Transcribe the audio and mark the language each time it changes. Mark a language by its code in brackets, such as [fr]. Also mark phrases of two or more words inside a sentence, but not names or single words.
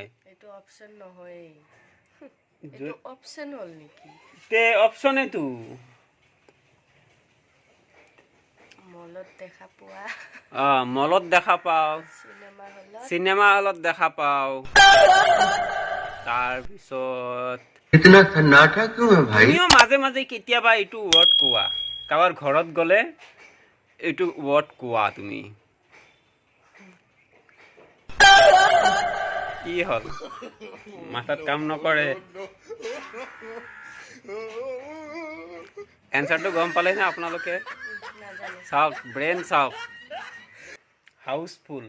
[as] এইটো অপশন নহয় এইটো অপশন হ'ল নেকি তে অপশনে তো মলত দেখা পোৱা মলত দেখা পাওঁ সিনেমা হলত দেখা পাওঁ তাৰ পিছত [hi] इतना सन्नाटा क्यों है भाई [as] তুমিও মাজে মাজে কেতিয়াবা এইটো ওয়ার্ড কোৱা কাৰোবাৰ ঘৰত গলে এইটো ওয়ার্ড কোৱা তুমি কি হল মাথাত কাম নকৰে এনসারটো গম পালে না আপোনালোকে চাওক ব্ৰেইন চাওক হাউসফুল